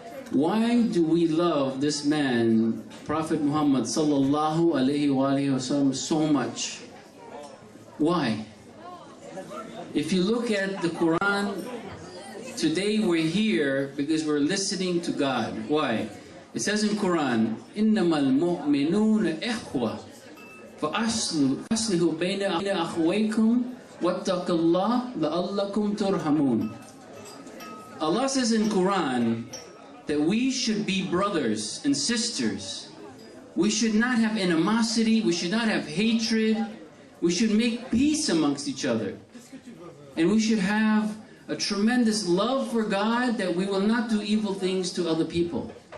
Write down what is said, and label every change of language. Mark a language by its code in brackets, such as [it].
[en] Why do we love this man, Prophet Muhammad sallallahu alaihi wasallam, so much? Why? If you look at the Quran, today we're here because we're listening to God. Why? It says in Quran, [ar] إِنَّمَا الْمُؤْمِنُونَ إِخْوَةٌ فَأَصْلِحُوا بَيْنَ أَخَوَيْكُمْ وَاتَّقُوا اللَّهَ لَعَلَّكُمْ تُرْحَمُونَ. [en] Allah says in Quran that we should be brothers and sisters. We should not have animosity, we should not have hatred, we should make peace amongst each other. And we should have a tremendous love for God, that we will not do evil things to other people.